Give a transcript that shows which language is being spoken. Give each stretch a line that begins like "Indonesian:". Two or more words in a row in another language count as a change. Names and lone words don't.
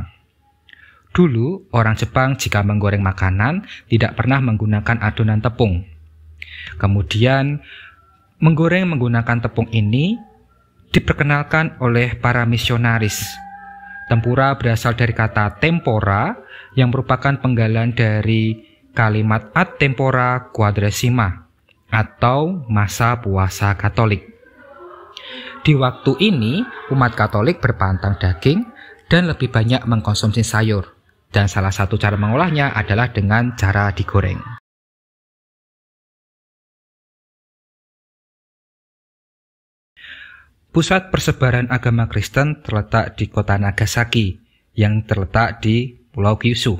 Indonesian: Dulu, orang Jepang jika menggoreng makanan tidak pernah menggunakan adonan tepung. Kemudian, menggoreng menggunakan tepung ini diperkenalkan oleh para misionaris. Tempura berasal dari kata tempora yang merupakan penggalan dari kalimat
Latin: ad tempora quadrasima
Indonesian: atau masa puasa Katolik. Di waktu ini, umat Katolik berpantang daging dan lebih banyak mengkonsumsi sayur. Dan salah satu cara mengolahnya adalah dengan cara digoreng. Pusat persebaran agama Kristen terletak di kota Nagasaki, yang terletak di Pulau Kyushu.